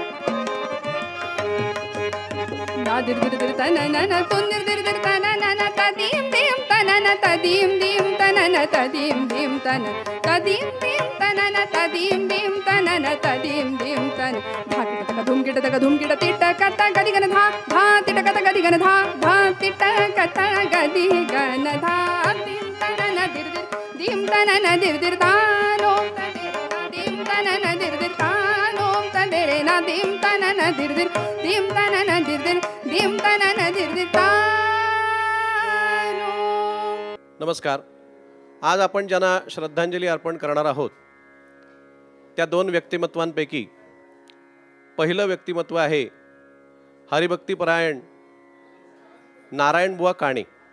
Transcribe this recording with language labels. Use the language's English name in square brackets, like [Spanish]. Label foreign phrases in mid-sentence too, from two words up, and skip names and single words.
[Marathi] na dir dir dir ta na na ton dir dir dir ta na na ta dim dim ta na ta dim dim ta na ta dim dim ta na ta dim dim ta na ta dim dim ta na ta dim dim ta dha kita dhum kita titta kata gadi gana dha dha titta kata gadi gana dha dha titta kata gadi gana dha dim ta na dir dir dim ta na dir dir ta no ta dim ta na dir dir ta no ta dere na dim ta na dir dir dim ta na dir dir dim ta na dir dir ta no. नमस्कार. आज आपण ज्यांना श्रद्धांजली अर्पण करणार आहोत त्या दोन व्यक्तिमत्वांपैकी पहिलं व्यक्तिमत्व आहे हरिभक्तीपरायण नारायणबुवा काणे.